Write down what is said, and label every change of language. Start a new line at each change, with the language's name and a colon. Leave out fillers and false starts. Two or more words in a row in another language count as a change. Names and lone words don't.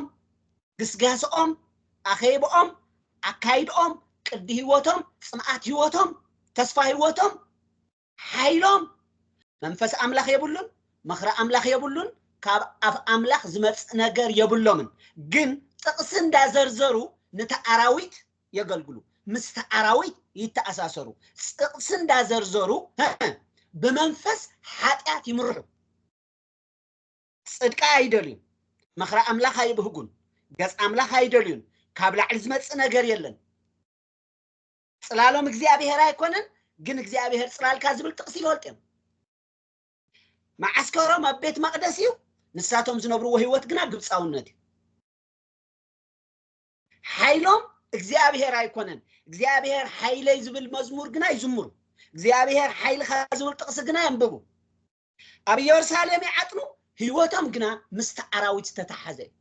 Tigrinya: ግስጋስኦም ኣኸይቦኦም ኣካይዶኦም ቅዲ ህይወቶም ጽምዓት ህይወቶም ተስፋ ህይወቶም ሓይሎም መንፈስ አምላክ የብሉን ምኽረ አምላክ የብሉን ካብ ኣፍ አምላክ ዝመጽእ ነገር የብሎምን ግን ጥቅስ እንዳዘርዘሩ ነታ አራዊት የገልግሉ ምስተ አራዊት ይተአሳሰሩ ጥቅስ እንዳዘርዘሩ በመንፈስ ኃጢአት ይምርሑ ጽድቃ አይደሉን ምኽረ አምላክ አይብህጉን ገጽ አምላክ አይደሉን ካብ ላዕሊ ዝመጽእ ነገር የለን ጽላሎም እግዚአብሔር አይኮነን ግን እግዚአብሔር ጽላልካ ዝብል ጥቅስ ይወልጥም ማዓስከሮም ኣብ ቤት መቅደስ እዩ ንሳቶም ዝነብርዎ ህይወት ግና ግብጻውነት ሓይሎም እግዚአብሔር አይኮነን እግዚአብሔር ኃይለይ ዝብል መዝሙር ግና ይዝምሩ እግዚአብሔር ኃይልኻ ዝብል ጥቅስ ግና ያንብቡ ኣብ ኢየሩሳሌም ይዓጥኑ ህይወቶም ግና ምስተ አራዊት ተተሓዘ